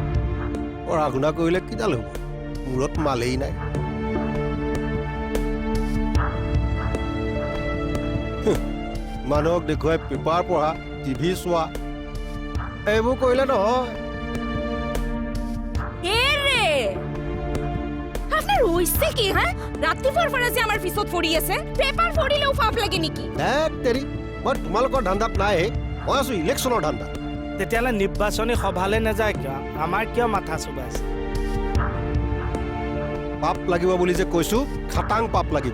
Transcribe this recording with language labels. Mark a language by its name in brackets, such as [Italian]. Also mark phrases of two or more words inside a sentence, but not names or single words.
[Assamese] পঢ়া শুনা কৰিলে কিডাল হ'ব মূৰত মালেই নাই মানুহক দেখুৱাই পেপাৰ পঢ়া টিভি চোৱা এইবোৰ কৰিলে নহয় এৰে [Bangla] আপনার হইছে কি হ্যাঁ [Assamese] রাত্রিপুৱাৰ পৰা যে আমাৰ পিছত পৰি আছে পেপাৰ পঢ়িলেও ফাপ লাগে নেকি হেক তেৰি মই তোমালোকৰ ধান্দাত নাই মই আছো ইলেকশ্যনৰ ধান্দাত তেতিয়াহ'লে নিৰ্বাচনী সভালৈ নাযায় কিয় আমাৰ কিয় মাথা চুবাইছে পাপ লাগিব বুলি যে কৈছো খাটাং পাপ লাগিব